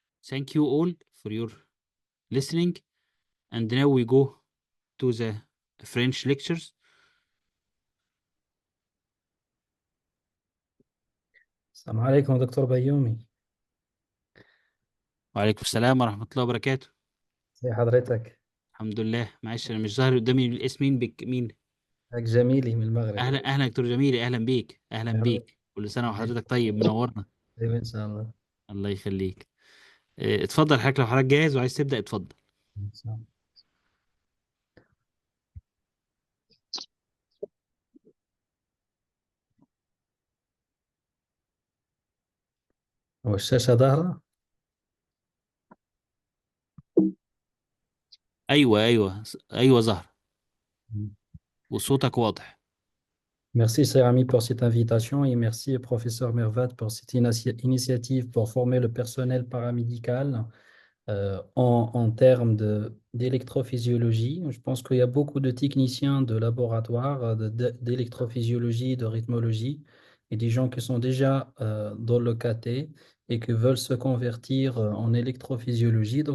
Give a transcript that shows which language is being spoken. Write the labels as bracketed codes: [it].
[en] Thank you all for your listening. And now we go to the French lectures. [ar] السلام عليكم دكتور بيومي. وعليكم السلام ورحمة الله وبركاته. ازي حضرتك؟ الحمد لله. معلش أنا مش ظاهر قدامي الاسم. مين مين؟ حضرتك جميلي من المغرب. أهلا أهلا دكتور جميل، أهلا بيك أهلا بيك. كل سنة وحضرتك طيب، منورنا. طيب إن شاء الله. الله يخليك. اتفضل حضرتك، لو حضرتك جاهز وعايز تبدأ اتفضل. إن شاء الله. هو الشاشة ظاهرة؟ أيوه أيوه أيوه ظهر وصوتك واضح. [fr] Merci, cher ami, pour cette invitation et merci, professeur Mervat, pour cette initiative pour former le personnel paramédical en termes d'électrophysiologie. Je pense qu'il y a beaucoup de techniciens de laboratoire d'électrophysiologie, de rythmologie et des gens qui sont déjà dans le KT et qui veulent se convertir en électrophysiologie.